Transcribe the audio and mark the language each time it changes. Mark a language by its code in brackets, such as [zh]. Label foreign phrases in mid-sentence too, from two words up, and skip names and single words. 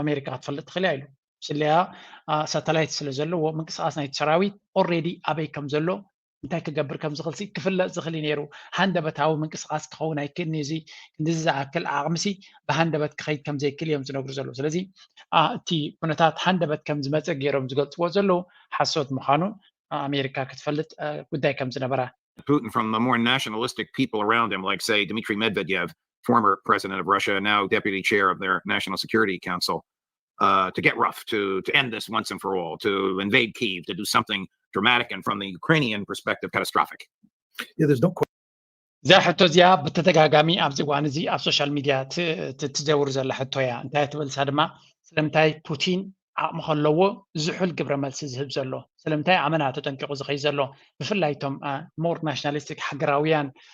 [ti] ኣሜሪካ ክትፈልጥ ትኽእል ኢሉ ስለያ ሳተላይት ስለ ዘለዎ ምንቅስቃስ ናይቲ ሰራዊት ኦልሬዲ ኣበይ ከም ዘሎ እንታይ ክገብር ከም ዝኽእል ክፍለጥ ዝኽእል ነይሩ ሃንደበታዊ ምንቅስቃስ ክኸውን ኣይክእልኒ እዚ እንደዚ ዝኣክል ዓቕምሲ ብሃንደበት ክኸይድ ከም ዘይክእል እዮም ዝነግሩ ዘለዉ ስለዚ እቲ ኩነታት ሃንደበት ከም ዝመፀ ገይሮም ዝገልፅዎ ዘለዉ ሓሶት ምዃኑ ኣሜሪካ ክትፈልጥ ጉዳይ ከም ዝነበራ [en] Putin from the more nationalistic people around him, like, say, Dmitry Medvedev, former president of Russia, now deputy chair of their National Security Council, to get rough, to end this once and for all, to invade Kyiv, to do something dramatic and from the Ukrainian perspective, catastrophic. Yeah, there's no question. [ti] እዛ ሕቶ እዚኣ ብተደጋጋሚ ኣብዚ እዋን እዚ ኣብ [en] social media [ti] ትዘውር ዘላ ሕቶ እያ እንታይ ትብል ሳ ድማ ስለምንታይ ፑቲን ዓቕሚ ከለዎ ዝሑል ግብረ መልሲ ዝህብ ዘሎ ስለምንታይ ኣመና ተጠንቂቑ ዝኸይ ዘሎ ብፍላይ እቶም [en] more nationalistic [ti] ሃገራውያን